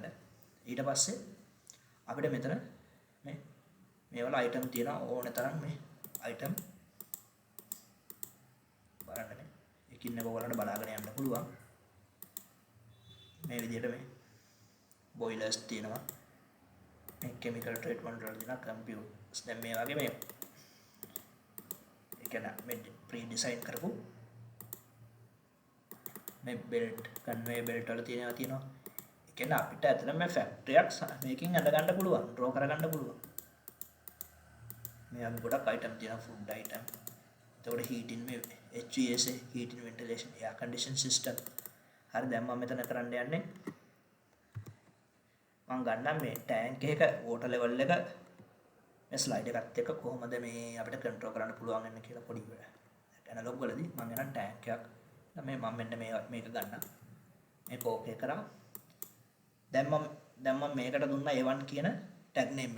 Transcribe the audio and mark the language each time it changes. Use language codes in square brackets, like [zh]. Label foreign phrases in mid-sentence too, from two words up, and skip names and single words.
[si] ඊට පස්සේ අපිට මෙතන මේ වල item තියෙනවා ඕනේ තරම් මේ item බලන්න මේ එකින් එක ඔයගලන්ට බලාගෙන යන්න පුළුවන්. මේ විදිහට මේ boilers තියෙනවා. මේ [en] chemical treatment [si] වල තියෙන computers. දැන් මේ වගේ මේ ඒ කියන්නේ මේ [en] pre design [si] කරපු මේ [en] belt conveyor belt [si] වල තියෙනවා. ඒ කියන්නේ අපිට ඇත්තටම මේ factory එකක් මේකෙන් අඳ ගන්න පුළුවන්, draw කරගන්න පුළුවන්. මේ අපි ගොඩක් item තියෙනවා [en] food item. එතකොට heating මේ HVAC heating ventilation air condition system. [si] හරි දැන් මම මෙතන කරන්න යන්නේ මම ගන්නම් මේ tank එක [en] water level [si] එක මේ slide එකත් එක්ක කොහොමද මේ අපිට control කරන්න පුළුවන් වෙන්නේ කියලා පොඩි analog වලදී මම ගන්න tank එකක්. මම මෙන්න මේක ගන්නම්. මේක ඕකේ කරා. දැන් මම මේකට දුන්නා A1 කියන [en] tag name [si] එක.